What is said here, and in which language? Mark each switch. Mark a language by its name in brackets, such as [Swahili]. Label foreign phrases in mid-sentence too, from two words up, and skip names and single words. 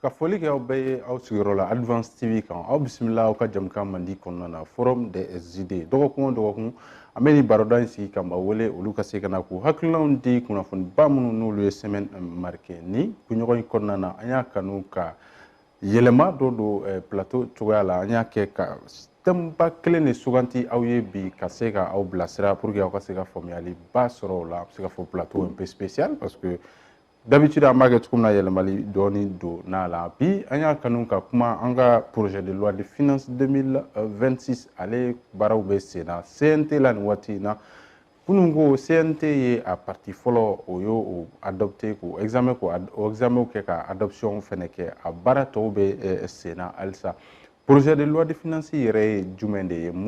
[Bambara] foli kɛ aw bɛɛ ye aw sigiyɔrɔ la Advance TV kan aw bisimila aw ka jamukan mandi kɔnɔna na Forum des idées dɔgɔkun o dɔgɔkun an bɛ ni baroda in sigi ka maaw wele olu ka se ka na k'u hakilinaw di kunnafoniba minnu n'olu ye [French] semaine marquée [Bambara] ni kunɲɔgɔn in kɔnɔna na an y'a kanu ka yɛlɛma dɔ don plateau cogoya la an y'a kɛ ka thème ba kelen de suganti aw ye bi ka se ka aw bilasira [French] pour que [Bambara] aw ka se ka faamuyali ba sɔrɔ o la a bɛ se ka fɔ [French] plateau un peu spécial parce que d'habitude [Bambara] an b'a kɛ cogo min na yɛlɛmali dɔɔni don n'a la bi an y'a kanu ka kuma an ka [French] projet de loi de finances [Bambara] 2026 ale baaraw bɛ sen na CNT la nin waati in na kunun ko CNT ye a parti fɔlɔ o y'o adopté k'o examen kɛ ka adoption fɛnɛ kɛ a baara tɔw bɛ sen na halisa [French] projet de loi de finances [Bambara] yɛrɛ ye jumɛn de ye